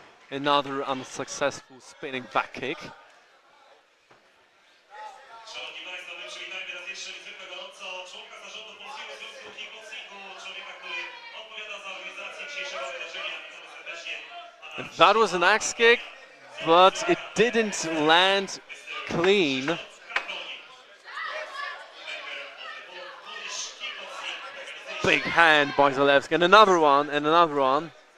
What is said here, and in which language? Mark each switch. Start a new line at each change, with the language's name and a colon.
English: Another unsuccessful spinning back kick.
Polish: Szanowni Państwo, my przywitajmy raz jeszcze niezwykle gorąco członka zarządu Polskiego Związku Kickboxingu, człowieka, który odpowiada za organizację dzisiejszego wydarzenia. Witamy serdecznie.
English: That was an axe kick, but it didn't land clean. Big hand by Zalewska, and another one, and another one.